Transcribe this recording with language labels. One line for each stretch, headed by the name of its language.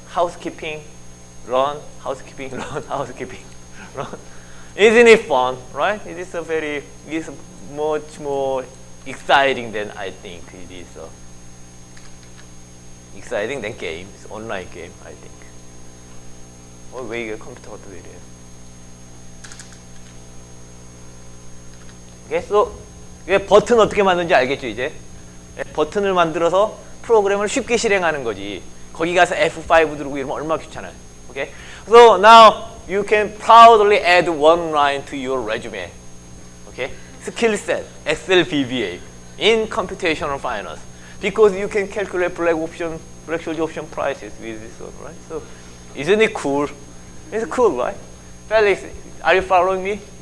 English: Housekeeping, run, housekeeping, run, housekeeping, run. Isn't it fun, right? It is it's much more exciting than I think it is. Exciting than games, online game, I think.
Korean: 왜 이게 컴퓨터가 또 이래요? Okay, so 이게 버튼 어떻게 만드는지 알겠죠, 이제? 버튼을 만들어서 프로그램을 쉽게 실행하는 거지. 거기 가서 F5 누르고 이러면 얼마나 귀찮아요.
English: Okay? So now you can proudly add one line to your resume. Okay? Skill set, Excel VBA in computational finance. Because you can calculate Black-Scholes option prices with this one, right? So isn't it cool? It's cool, right? Felix, are you following me?